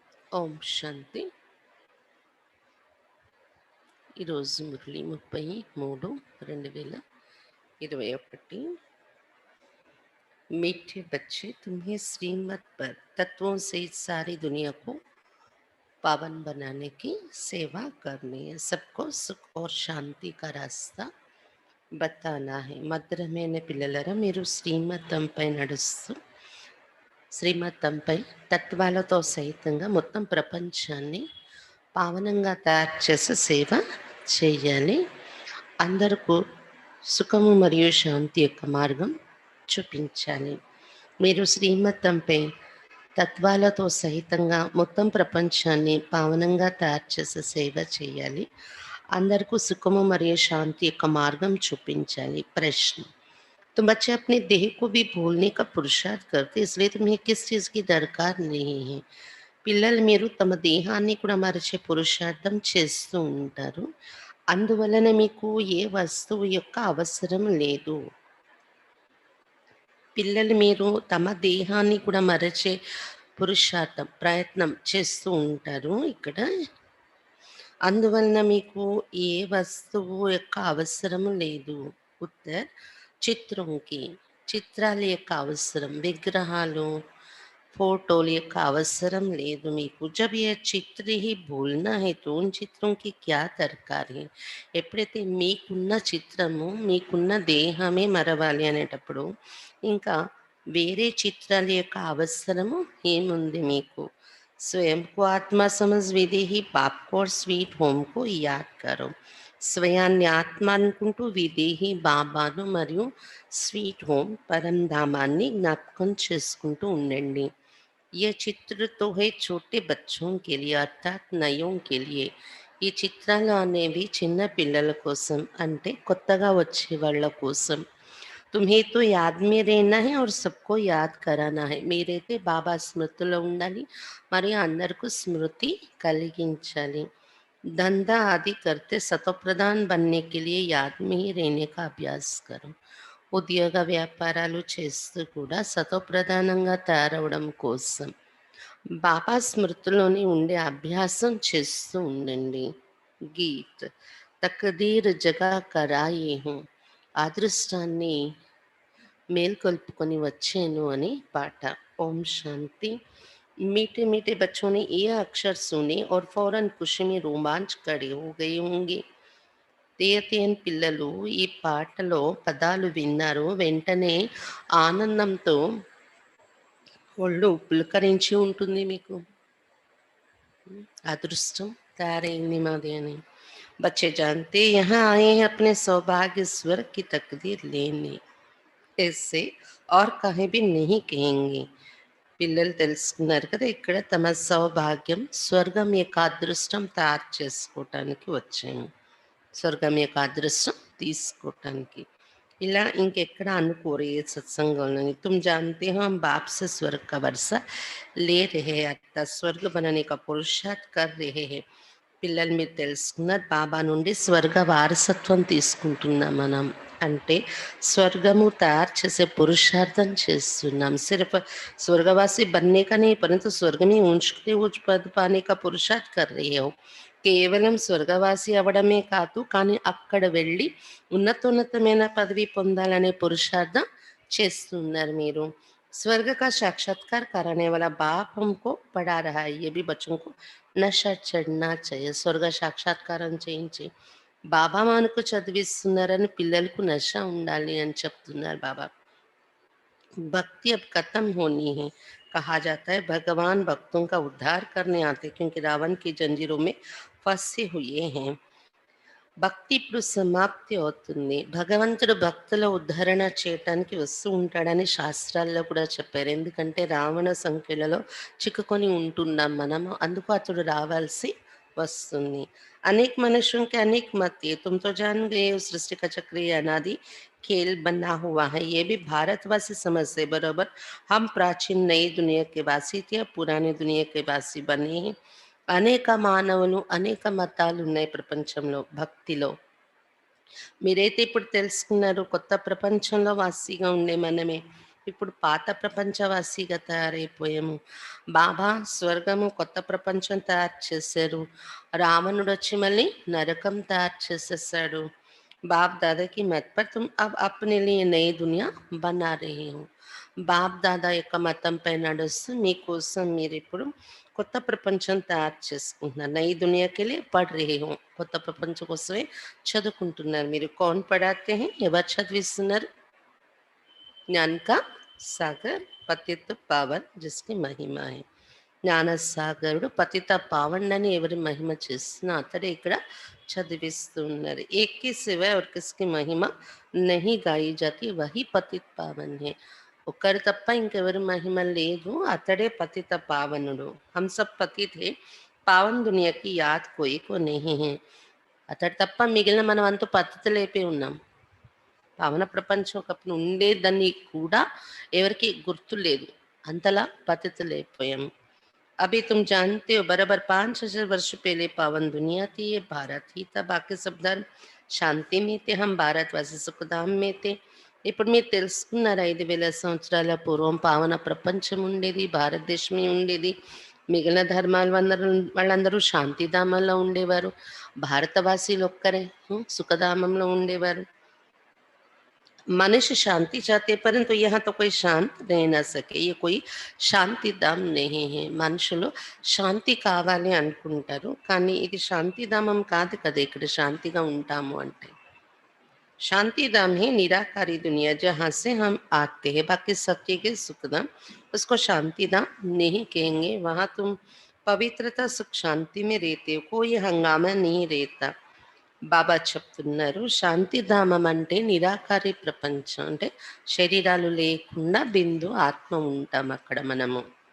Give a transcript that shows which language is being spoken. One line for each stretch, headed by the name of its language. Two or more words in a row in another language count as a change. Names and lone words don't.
Telugu: ఓం శాంతి. ఈరోజు మురళి 33/2021.
Hindi: मीठे बच्चे, तुम्हें श्रीमत पर तत्वों से सारी दुनिया को पावन बनाने की सेवा करनी है. सबको सुख और शांति का रास्ता बताना है.
Telugu: మధురమైన పిల్లలరా, మీరు శ్రీమతంపై నడుస్తూ శ్రీమతంపై తత్వాలతో సహితంగా మొత్తం ప్రపంచాన్ని పావనంగా తయారు చేసే సేవ చేయాలి. అందరికీ సుఖము మరియు శాంతి యొక్క మార్గం చూపించాలి. మీరు శ్రీమతంపై తత్వాలతో సహితంగా మొత్తం ప్రపంచాన్ని పావనంగా తయారు చేసే సేవ చేయాలి. అందరికీ సుఖము మరియు శాంతి యొక్క మార్గం చూపించాలి.
Hindi: ప్రశ్న: तुम बच्चे अपने देह को भी भूलने का पुरुषार्थ करते, इसलिए तुम्हें किस चीज की दरकार नहीं है.
Telugu: పిల్లలు, మీరు తమ దేహాన్ని కూడా మరిచే పురుషార్థం చేస్తూ ఉంటారు. అందువలన మీకు ఏ వస్తువు యొక్క అవసరం లేదు. పిల్లలు, మీరు తమ దేహాన్ని కూడా మరచే పురుషార్థం ప్రయత్నం చేస్తూ ఉంటారు. ఇక్కడ అందువలన మీకు ఏ వస్తువు యొక్క అవసరం లేదు. ఉత్తర్: చిత్రంకి చిత్రాల యొక్క అవసరం, విగ్రహాలు
Hindi: फोटोल का अवसरम
Telugu: లేదు మీకు.
Hindi: जब ये चित्र ही भूलना है तो उन चित्रों की क्या दरकार है.
Telugu: ఎప్పుడైతే మీకున్న చిత్రము మీకున్న దేహమే మరవాలి అనేటప్పుడు ఇంకా వేరే చిత్రాల యొక్క అవసరము ఏముంది మీకు.
Hindi: स्वयं को आत्मा समझ विदेही बाप को और
English: sweet home
Hindi: को याद करो.
Telugu: స్వయాన్ని ఆత్మ అనుకుంటూ విదేహి బాబాను మరియు
English: sweet home
Telugu: పరంధామాన్ని జ్ఞాపకం చేసుకుంటూ ఉండండి.
Hindi: ये चित्र तो है छोटे बच्चों के लिए अर्थात नयों के लिए.
Telugu: ఈ చిత్రాలు అనేవి చిన్న పిల్లల కోసం, అంటే కొత్తగా వచ్చే వాళ్ళ కోసం.
Hindi: तुम्हें तो याद में रहना है और सबको याद कराना है.
Telugu: మీరైతే బాబా స్మృతిలో ఉండాలి మరియు అందరికీ స్మృతి కలిగించాలి.
Hindi: धंधा आदि करते सतोप्रधान बनने के लिए याद में ही रहने का अभ्यास करो.
Telugu: ఉద్యోగ వ్యాపారాలు చేస్తూ కూడా సతోప్రధానంగా తయారవడం కోసం బాబా స్మృతిలోని ఉండే అభ్యాసం చేస్తూ ఉండండి. గీత్:
Hindi: तकदीर जगा कराई हूँ,
Telugu: అదృష్టాన్ని మేల్కొల్పుకొని వచ్చాను అని పాట. ఓం శాంతి.
Hindi: मीठे मीठे बच्चों ने ये अक्षर सुने और फौरन खुशी में रोमांच खड़े हो गए होंगे.
Telugu: తీయతీయని పిల్లలు ఈ పాటలో పదాలు విన్నారు. వెంటనే ఆనందంతో ఒళ్ళు పులకరించి ఉంటుంది మీకు. అదృష్టం తయారైంది మాది అని. बच्चे जानते यहाँ आए हैं अपने सौभाग्य स्वर्ग की तकदीर लेने, ऐसे और कहीं भी नहीं कहेंगे. పిల్లలు తెలుసుకున్నారు కదా, ఇక్కడ తమ సౌభాగ్యం స్వర్గం యొక్క అదృష్టం తయారు చేసుకోవటానికి వచ్చాము. స్వర్గం యొక్క అదృష్టం తీసుకోవటానికి. ఇలా ఇంకెక్కడ అనుకోరు ఏ సత్సంగంలోని.
Hindi: तुम जानते हो हम बाप से स्वर्ग का वर्षा ले रहे हैं, अर्थात स्वर्ग बनने का पुरुषार्थ कर रहे हैं.
Telugu: పిల్లలు, మీరు తెలుసుకున్నారు బాబా నుండి స్వర్గ వారసత్వం తీసుకుంటున్నాం మనం. అంటే స్వర్గము తయారు చేసే పురుషార్థం చేస్తున్నాం.
Hindi: सिर्फ स्वर्गवासी बनने का नहीं, परंतु स्वर्ग में ऊंच के ऊंच पद पाने का पुरुषार्थ कर रहे हो.
Telugu: కేవలం స్వర్గవాసి అవడమే కాదు, కానీ అక్కడ వెళ్ళి ఉన్నతోన్నతమైన పదవి పొందాలనే పురుషార్థం చేస్తున్నారు మీరు.
Hindi: स्वर्ग का साक्षात्कार कराने वाला बाप हमको पढ़ा रहा है, ये भी बच्चों को नशा चढ़ना चाहिए.
Telugu: స్వర్గ సాక్షాత్కారం చేయించి బాబా మనకు చదివిస్తున్నారని పిల్లలకు నశ ఉండాలి అని చెప్తున్నారు బాబా.
Hindi: भक्ति अब खत्म होनी है. कहा जाता है भगवान भक्तों का उद्धार करने आते, क्योंकि रावण की जंजीरों में फंसे हुए हैं.
Telugu: భక్తి ఇప్పుడు సమాప్తి అవుతుంది. భగవంతుడు భక్తుల ఉద్ధరణ చేయటానికి వస్తూ ఉంటాడని శాస్త్రాల్లో కూడా చెప్పారు. ఎందుకంటే రావణ సంఖ్యలలో చిక్కుకొని ఉంటున్నాం మనము, అందుకు అతడు రావాల్సి వస్తుంది.
Hindi: అనేక मनुष्यों के अनेक मत है, तुम तो जान गए हो सृष्टि का चक्र ये अनादि खेल बना हुआ है. ये भी भारतवासी समझते बराबर. हम प्राचीन नई दुनिया के वासी थे, अब पुरानी दुनिया के वासी बने हैं.
Telugu: అనేక మానవులు, అనేక మతాలు ఉన్నాయి ప్రపంచంలో. భక్తిలో మీరైతే ఇప్పుడు తెలుసుకున్నారు కొత్త ప్రపంచంలో వాసిగా ఉండే మనమే. ఇప్పుడు పాత ప్రపంచవాసిగా తయారైపోయాము. బాబా స్వర్గము, కొత్త ప్రపంచం తయారు చేశారు. రావణుడొచ్చి మళ్ళీ నరకం తయారు చేసేసాడు.
Hindi: बाप दादा की मत पर तुम अब अपने लिए नई दुनिया बना रहे हो.
Telugu: బాప్ దాదా యొక్క మతంపై నడుస్తూ మీకోసం మీరిప్పుడు కొత్త ప్రపంచం తయారు చేసుకుంటున్నారు.
Hindi: नई दुनिया के लिए पढ़ रहे हो.
Telugu: కొత్త ప్రపంచం కోసమే చదువుకుంటున్నారు మీరు.
Hindi: कौन पढ़ाते है?
Telugu: ఎవరు చదివిస్తున్నారు?
Hindi: ज्ञान का सागर पतित पावन जिसकी महिमा है.
Telugu: జ్ఞాన సాగరుడు పతిత పావనుడని ఎవరి మహిమ చేస్తున్నా అతడే ఇక్కడ చదివిస్తూ ఉన్నారు.
Hindi: एक के सिवाय और किसकी महिमा नहीं गाई जाती वही पतित पावन है.
Telugu: ఒక్కరు తప్ప ఇంకెవరి మహిమ లేదు, అతడే పతిత పావనుడు.
Hindi: हम सब पतित है, पावन दुनिया की याद कोई को नहीं है.
Telugu: అతడు తప్ప మిగిలిన మనం అంతా పతితులైపోయి ఉన్నాం. పావన ప్రపంచం ఒకప్పుడు ఉండేదని కూడా ఎవరికి గుర్తు లేదు, అంతలా పతితులైపోయాం.
Hindi: अभी तुम जानते हो बराबर 5,000 वर्ष पहले पावन दुनिया थी, ये भारत ही था, बाकी सब धर्म శాంతి में थे, हम भारतवासी सुखधाम में थे.
Telugu: ఇప్పుడు మీరు తెలుసుకున్నారు 5,000 సంవత్సరాల పూర్వం పావన ప్రపంచం ఉండేది, భారతదేశమే ఉండేది. మిగిలిన ధర్మాల వాళ్ళందరూ శాంతిధామంలో ఉండేవారు, భారతవాసీలు ఒక్కరే సుఖధామంలో ఉండేవారు.
Hindi: मनुष्य शांति चाहते हैं, परंतु यहाँ तो कोई शांत रह ना सके. ये कोई శాంతిధాం नहीं है.
Telugu: మనుషులు శాంతి కావాలి అనుకుంటారు, కానీ ఇది శాంతిధామం కాదు కదా ఇక్కడ శాంతిగా ఉంటాము అంటే.
Hindi: शांतिधाम है निराकारी दुनिया जहाँ से हम आते हैं, बाकी सत्य के सुखधाम उसको शांतिधाम नहीं कहेंगे. वहाँ तुम पवित्रता सुख शांति में रहते हो, कोई हंगामा नहीं रहता.
Telugu: బాబా చెప్తున్నారు శాంతిధామం అంటే నిరాకారి ప్రపంచం, అంటే శరీరాలు లేకుండా బిందు ఆత్మ ఉంటాం అక్కడ మనము.